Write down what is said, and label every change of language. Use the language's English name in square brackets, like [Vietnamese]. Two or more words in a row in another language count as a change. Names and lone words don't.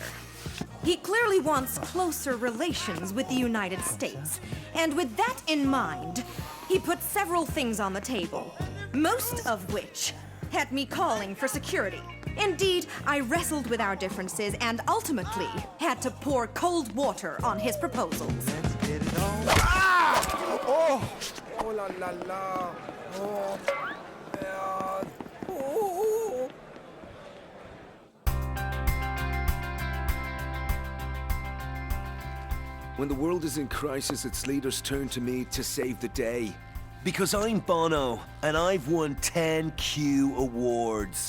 [English] He clearly wants closer relations with the United States, and with that in mind, he put several things on the table, most of which had me calling for security. Indeed, I wrestled with our differences and ultimately had to pour cold water on his proposals. Let's get it on. Ah! Oh! Oh la la la! Oh! Oh! When the world is in crisis, its leaders turn to me to save the day. Because I'm Bono, and I've won 10 Q awards.